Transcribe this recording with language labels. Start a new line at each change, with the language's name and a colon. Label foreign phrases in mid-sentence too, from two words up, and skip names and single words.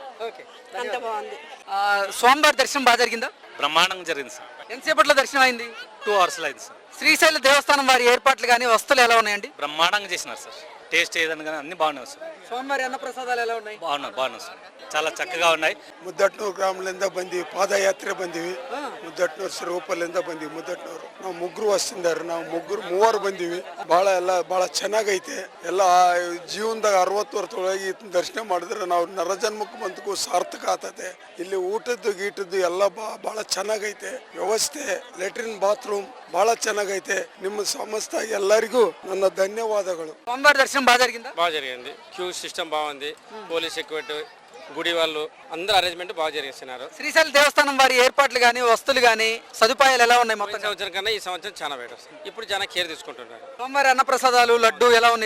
Telugu: అంత బాగుంది. స్వామివారి దర్శనం బాగా జరిగిందా? బ్రహ్మాండంగా జరిగింది సార్. ఎంతసేపట్లో దర్శనం అయింది? 2 hours అయింది సార్. శ్రీశైల దేవస్థానం వారి ఏర్పాట్లు కానీ వస్తువులు ఎలా ఉన్నాయండి? బ్రహ్మాండంగా చేసినారు సార్. టేస్ట్ ఏదైనా కానీ అన్ని బాగున్నాయి సార్. స్వామివారి అన్నప్రసాదాలు ఎలా ఉన్నాయి? బాగున్నాయి సార్. చాలా చక్కగా ఉన్నాయి.
Kannada: ಮುದ್ದಟ್ನೂರು ಗ್ರಾಮದಿಂದ ಬಂದೀವಿ. ಪಾದಯಾತ್ರೆ ಬಂದೀವಿ. ಮುದ್ದಟ್ನೂರು ಸ್ವರೂಪಲ್ಲಿಂದ ಬಂದೀವಿ. ಮುದ್ದಟ್ನೂರು ನಾವು ಮುಗ್ಗರು ವಸ್ತಿಂದಾರ. ನಾವು ಮೂವರು ಬಂದೀವಿ. ಬಹಳ ಚೆನ್ನಾಗೈತೆ. ಎಲ್ಲ ಜೀವನದಾಗ 60 ವರ್ಷದೊಳಗೆ ದರ್ಶನ ಮಾಡಿದ್ರೆ ನಾವು ನರಜನ್ಮಕ್ಕೆ ಬಂದಕ್ಕೂ ಸಾರ್ಥಕ ಆಗ್ತದೆ. ಇಲ್ಲಿ ಊಟದ್ದು ಗೀಟದ್ದು ಎಲ್ಲ ಬಹಳ ಚೆನ್ನಾಗೈತೆ. ವ್ಯವಸ್ಥೆ, ಲೆಟ್ರಿನ್, ಬಾತ್ರೂಮ್ ಬಹಳ ಚೆನ್ನಾಗೈತೆ. ನಿಮ್ಮ ಸಂಸ್ಥೆ ಎಲ್ಲರಿಗೂ ನನ್ನ ಧನ್ಯವಾದಗಳು.
Telugu: స్వామివారి దర్శనం బాగా జరిగిందా? బాగా జరిగింది.
English: queue system
Telugu: బాగుంది.
English: police security,
Telugu: గుడి వాళ్ళు అందరూ అరేంజ్మెంట్ బాగా జరిగిస్తున్నారు. శ్రీశైల దేవస్థానం వారి ఏర్పాట్లు కానీ వస్తువులు కానీ సదుపాయాలు ఎలా ఉన్నాయి మొత్తం? సంవత్సరం కన్నా ఈ సంవత్సరం చాలా బెటర్. ఇప్పుడు చాలా కేర్ తీసుకుంటున్నారు. స్వామివారి అన్నప్రసాదాలు, లడ్డు ఎలా ఉన్నాయి?